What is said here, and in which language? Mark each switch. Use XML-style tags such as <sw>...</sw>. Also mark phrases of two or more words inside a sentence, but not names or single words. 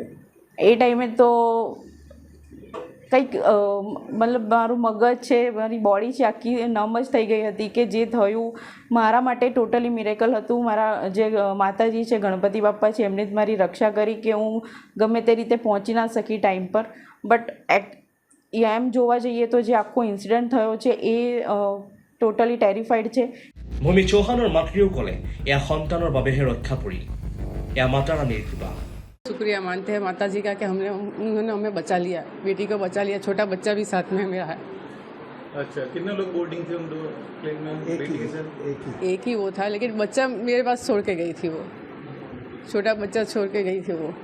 <gu>એ ટાઈમે તો કંઈક મારું મગજ છે, મારી બોડી છે આખી નમ જ થઈ ગઈ હતી કે જે થયું મારા માટે</gu> <en>totally miracle</en> <gu>હતું। મારા જે માતાજી છે ગણપતિ બાપ્પા છે એમને જ મારી રક્ષા કરી કે હું ગમે તે રીતે પહોંચી ના શકી ટાઈમ પર, બટ એમ જોવા જઈએ તો જે આખો ઇન્સિડન્ટ થયો છે એ</gu> <en>totally terrified</en> <gu>છે।</gu> <as>ভূমি চৌহানৰ মাতৃয়েও ক'লে এয়া সন্তানৰ বাবেহে ৰক্ষা পৰিল, এয়া মাতা ৰাণীৰ কৃপা।</as> <hi>शुक्रिया मानते हैं माता जी का कि उन्होंने हमें बचा लिया, बेटी को बचा लिया, छोटा बच्चा भी साथ में मेरा है। अच्छा, कितने लोग बोर्डिंग थे उन दो प्लेन में? एक ही वो था, लेकिन बच्चा मेरे पास छोड़ के गई थी, वो छोटा बच्चा छोड़ के गई थी वो।</hi>